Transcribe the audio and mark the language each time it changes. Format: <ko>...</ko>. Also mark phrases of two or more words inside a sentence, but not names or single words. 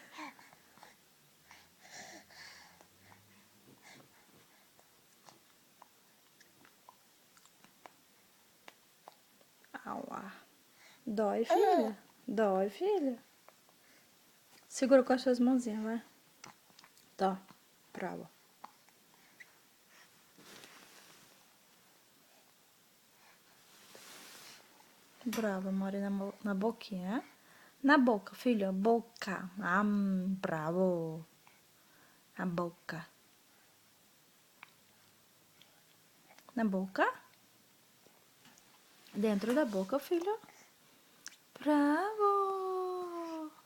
<pt>Aua. Dói, filha? Dói, filha? Segura com as suas mãozinhas, vai.</pt> <it>Tó. Bravo. Bravo, amore,</it> <pt>na boquinha, eh? Na boca, filho, boca. Bravo. Na boca. Na boca? Dentro da boca, filho. Bravo.</pt>